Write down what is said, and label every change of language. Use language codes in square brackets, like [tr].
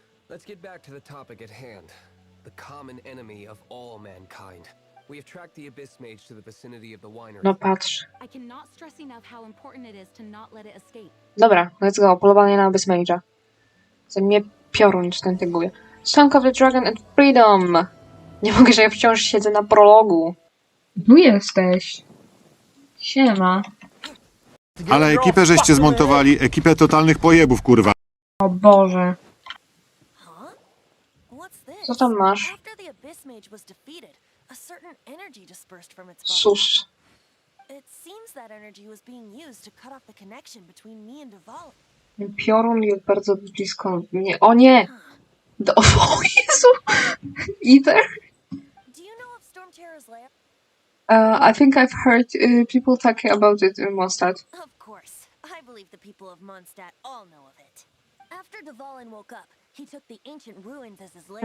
[en] Let's get back to the topic at hand. The common enemy of all mankind. We have tracked the Abyss Mage to the vicinity of the winery. [pl] No patrz. [en] I cannot stress enough how important it is to not let it escape. [pl] Dobra, [en] let's go. [pl] Polowanie na Abyss Mage'a. Za mnie piorun stętyguje. [en] Song of the Dragon and Freedom! [pl] Nie mogę, że ja wciąż siedzę na prologu. Tu jesteś. Siema. Ale ekipę żeście zmontowali, ekipę totalnych pojebów, kurwa. O Boże. [en] Huh? What's this? [pl] Co tam masz? [en] After the Abyss Mage was defeated, a certain energy dispersed from its body. Sus. It seems that energy was being used to cut off the connection between me and Duval. [pl] Piorun jest bardzo blisko mnie. O nie! O Jezu! Either? [en] Do you know of Storm Terror's lair? I think I've heard people talking about it in Mondstadt. Of course. I believe the people of Mondstadt all know of it. After Dvalin woke up, he took the ancient ruins as his lair.